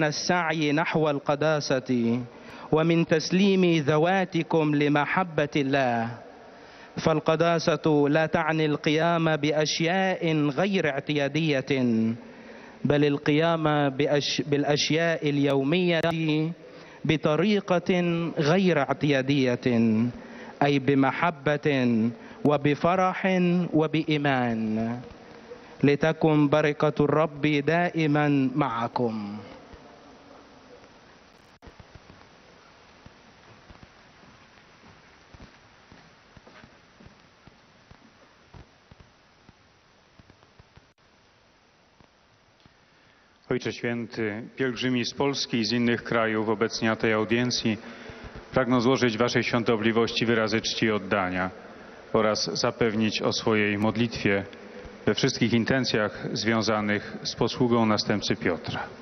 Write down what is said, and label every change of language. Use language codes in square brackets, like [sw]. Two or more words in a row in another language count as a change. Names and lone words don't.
[ar] السعي نحو القداسة ومن تسليم ذواتكم لمحبة الله، فالقداسة لا تعني القيام بأشياء غير اعتيادية، بل القيام بالأشياء اليومية بطريقة غير اعتيادية، أي بمحبة وبفرح وبإيمان. لتكن بركة الرب دائما معكم. [pl] Ojcze Święty, pielgrzymi z Polski i z innych krajów obecnie na tej audiencji pragną złożyć Waszej świątobliwości wyrazy czci i oddania oraz zapewnić o swojej modlitwie we wszystkich intencjach związanych z posługą następcy Piotra.